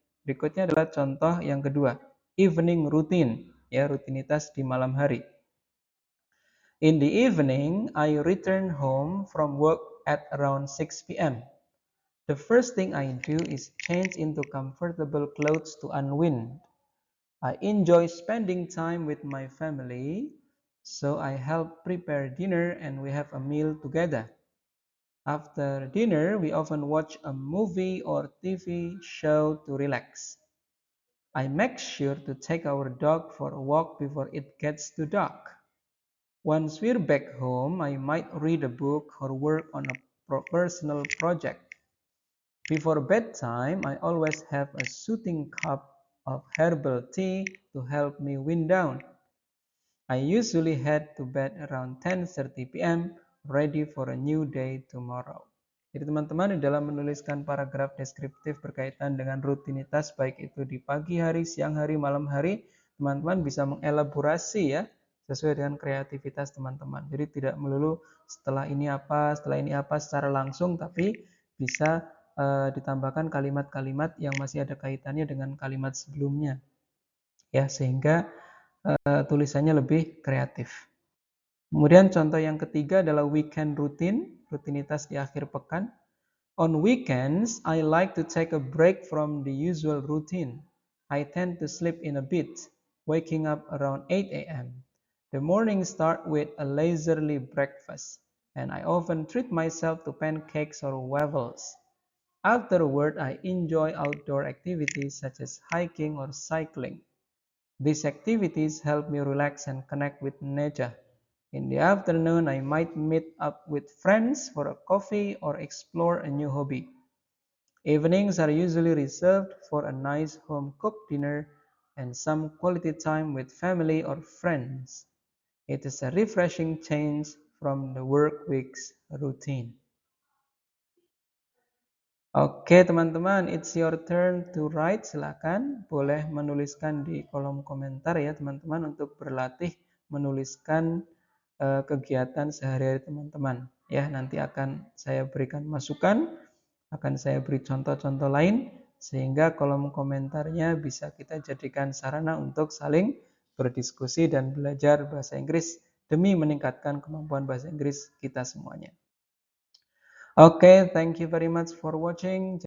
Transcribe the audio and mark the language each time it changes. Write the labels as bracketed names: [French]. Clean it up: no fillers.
[Indonesian] Berikutnya adalah contoh yang kedua, evening routine, ya, rutinitas di malam hari. [English] In the evening, I return home from work at around 6 p.m. The first thing I do is change into comfortable clothes to unwind. I enjoy spending time with my family, so I help prepare dinner and we have a meal together. After dinner, we often watch a movie or TV show to relax. I make sure to take our dog for a walk before it gets too dark. Once we're back home, I might read a book or work on a personal project. Before bedtime, I always have a soothing cup of herbal tea to help me wind down. I usually head to bed around 10:30 p.m. ready for a new day tomorrow. [Indonesian] Jadi teman-teman dalam menuliskan paragraf deskriptif berkaitan dengan rutinitas baik itu di pagi hari, siang hari, malam hari, teman-teman bisa mengelaborasi ya sesuai dengan kreativitas teman-teman. Jadi tidak melulu setelah ini apa secara langsung, tapi bisa ditambahkan kalimat-kalimat yang masih ada kaitannya dengan kalimat sebelumnya. Ya, sehingga tulisannya lebih kreatif. Kemudian contoh yang ketiga adalah weekend routine, rutinitas di akhir pekan. [English] On weekends, I like to take a break from the usual routine. I tend to sleep in a bit, waking up around 8 a.m. The mornings start with a leisurely breakfast, and I often treat myself to pancakes or waffles. Afterward, I enjoy outdoor activities such as hiking or cycling. These activities help me relax and connect with nature. In the afternoon, I might meet up with friends for a coffee or explore a new hobby. Evenings are usually reserved for a nice home-cooked dinner and some quality time with family or friends. It is a refreshing change from the work week's routine. [Indonesian] Oke teman-teman, [English] it's your turn to write. [Indonesian] Silakan boleh menuliskan di kolom komentar ya teman-teman untuk berlatih menuliskan kegiatan sehari-hari teman-teman. Ya, nanti akan saya berikan masukan, akan saya beri contoh-contoh lain sehingga kolom komentarnya bisa kita jadikan sarana untuk saling berdiskusi dan belajar bahasa Inggris demi meningkatkan kemampuan bahasa Inggris kita semuanya. [English] Oke, thank you very much for watching.